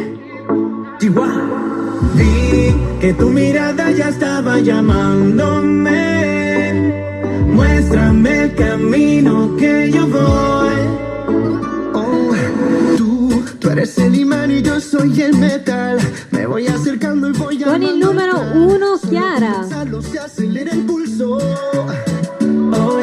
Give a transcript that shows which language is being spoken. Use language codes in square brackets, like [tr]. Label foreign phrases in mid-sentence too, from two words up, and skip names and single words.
[es] Vi que tu mirada ya estaba llamándome. Muéstrame el camino que yo voy. Tú eres el imán y yo soy el metal. Me voy acercando y voy a. [it] Con il numero 1 Chiara. [es] Se acelera el pulso. Oh,